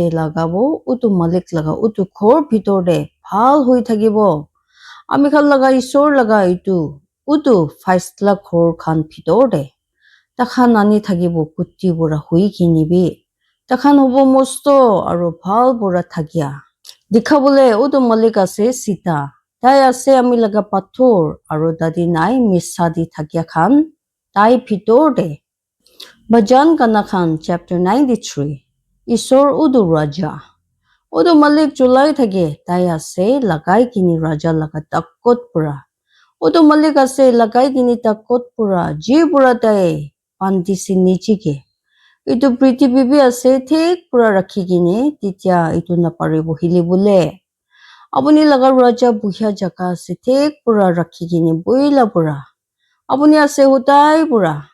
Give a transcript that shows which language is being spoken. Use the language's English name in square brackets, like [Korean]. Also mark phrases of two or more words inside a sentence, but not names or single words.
[Naga Pidgin] lagabo utu malik laga utu khor bhitor de bhal hui thakibo ami khan laga isor laga itu utu faisla khor khan bhitor de takhan ani thakibo kutti bora hui kinibi takhan hobo mosto aru bhal bora thakya dikhabole udu malik ase sita tai ase ami laga pathor aru dadi nai missa di thakya khan tai bhitor de Bhajan Gana Khan chapter 93 Isor udu raja udu malik julai thake tai ase lagai kini raja laga takot pura udu malik ase lagai kini takot pura ji pura tai pandisi nichike itu prithibi bi ase thik pura rakhi kini titya itu naparibo hilibole apuni laga raja buhya jaka ase thik pura rakhi kini boila pura apuni ase hutai pura